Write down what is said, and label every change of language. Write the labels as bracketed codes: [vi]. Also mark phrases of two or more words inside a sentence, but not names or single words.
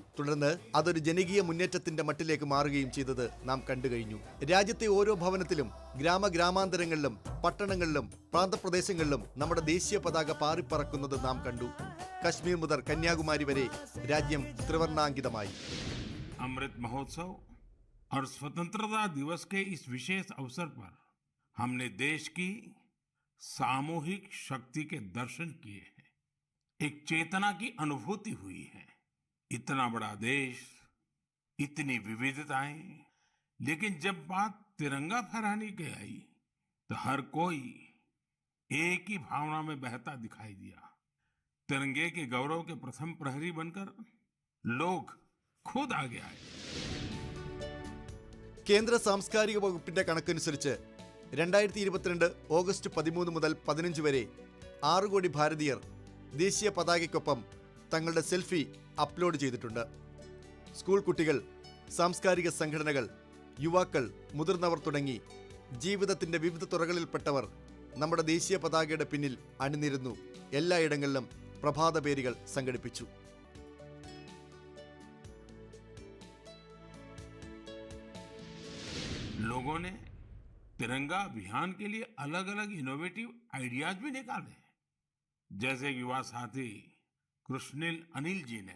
[ml] തുടർന്ന് അതൊരു ജനകീയ മുന്നേറ്റത്തിന്റെ മട്ടിലേക്ക് മാറുകയും ചെയ്തത് നാം കണ്ടുകഴിഞ്ഞു. രാജ്യത്തെ ഓരോ ഭവനത്തിലും ഗ്രാമാന്തരങ്ങളിലും പട്ടണങ്ങളിലും പ്രാന്തപ്രദേശങ്ങളിലും നമ്മുടെ ദേശീയ പതാക പാറിപ്പറക്കുന്നത് നാം കണ്ടു. കശ്മീർ മുതൽ കന്യാകുമാരി വരെ രാജ്യം ത്രിവർണ്ണാങ്കിതമായി. [hi] अमृत महोत्सव और स्वतंत्रता दिवस के इस विशेष अवसर पर हमने देश की सामूहिक शक्ति के दर्शन किए हैं. एक चेतना की अनुभूति हुई है. इतना बड़ा देश, इतनी विविधताएं, लेकिन जब बात तिरंगा फहराने की आई तो हर कोई एक ही भावना में बहता दिखाई दिया. तिरंगे के गौरव के प्रथम प्रहरी बनकर लोग खुद आगे आए. [ml] കേന്ദ്ര സാംസ്കാരിക വകുപ്പിന്റെ കണക്കനുസരിച്ച് 2022 ഓഗസ്റ്റ് 13 മുതൽ 15 വരെ 6 കോടി ഭാരതീയർ ദേശീയ പതാകയ്ക്കൊപ്പം തങ്ങളുടെ [en] selfie upload [ml] ചെയ്തിട്ടുണ്ട്. സ്കൂൾ കുട്ടികൾ, സാംസ്കാരിക സംഘടനകൾ, യുവാക്കൾ, മുതിർന്നവർ തുടങ്ങി ജീവിതത്തിന്റെ വിവിധ തുറകളിൽപ്പെട്ടവർ നമ്മുടെ ദേശീയ പതാകയുടെ പിന്നിൽ അണിനിരുന്നു. എല്ലായിടങ്ങളിലും പ്രഭാത പേരുകൾ സംഘടിപ്പിച്ചു. [hi] लोगों ने तिरंगा अभियान के लिए अलग अलग [en] innovative ideas [hi] भी निकाले. जैसे युवा साथी कृष्णिल अनिल जी ने.